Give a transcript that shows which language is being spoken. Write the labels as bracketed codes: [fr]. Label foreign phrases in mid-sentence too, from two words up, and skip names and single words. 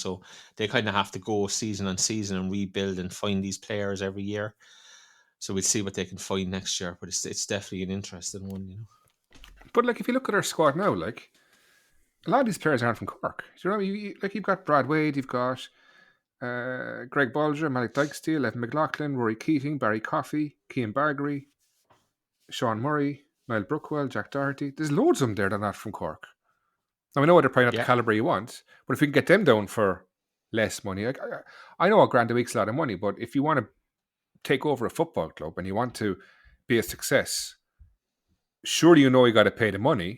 [en] So they kind of have to go season on season and rebuild and find these players every year. So we'll see what they can find next year, but it's definitely an interesting one, you know. But like, if you look at our squad now, like a lot of these players aren't from Cork. Do you know, you've got Brad Wade, you've got Greg Bolger, Malik Dykesteele, Evan McLaughlin, Rory Keating, Barry Coffey, Cian Bargery, Sean Murray, Niall Brookwell, Jack Doherty. There's loads of them there that are not from Cork. Now, I know they're probably not the calibre you want, but if we can get them down for less money, I know a grand a week's a lot of money, but if you want to take over a football club and you want to be a success, surely you know you got to pay the money.